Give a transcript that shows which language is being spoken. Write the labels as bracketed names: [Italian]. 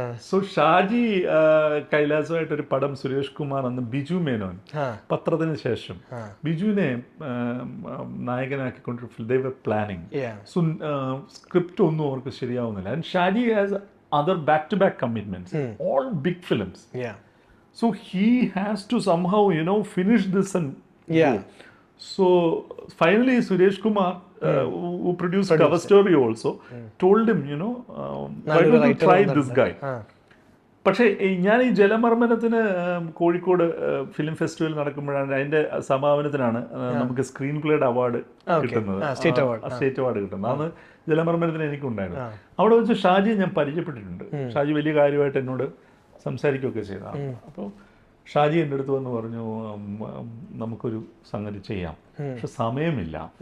[Malayalam] So Shaji കൈലാസമായിട്ടൊരു പടം സുരേഷ് കുമാർ അന്ന് ബിജു മേനോൻ, പത്രത്തിന് ശേഷം ബിജുവിനെ നായകനാക്കിക്കൊണ്ട് [English] they were planning. [Malayalam] So script ഒന്നും അവർക്ക് ശരിയാവുന്നില്ല. [English] And Shaji has other back-to-back commitments, all big films. So he has to somehow, finish this and go. So finally Suresh Kumar, who produced Cover Story also, told him, why don't you try this guy? [Malayalam] പക്ഷേ ഞാൻ ഈ ജലമർമ്മനത്തിന് Kozhikode film festival നടക്കുമ്പോഴാണ്, അതിന്റെ സമാപനത്തിനാണ് നമുക്ക് screen പ്ലേയുടെ award കിട്ടുന്നത്, state award കിട്ടുന്നത്. അന്ന് ജലമർമ്മനത്തിന് എനിക്കുണ്ടായിരുന്നു. അവിടെ വെച്ച് ഷാജിയെ ഞാൻ പരിചയപ്പെട്ടിട്ടുണ്ട്. ഷാജി വലിയ കാര്യമായിട്ട് എന്നോട് സംസാരിക്കുകയൊക്കെ ചെയ്തതാണ്. അപ്പോൾ ഷാജി എൻ്റെ അടുത്ത് വന്ന് പറഞ്ഞു, നമുക്കൊരു സംഗതി ചെയ്യാം, പക്ഷെ സമയമില്ല.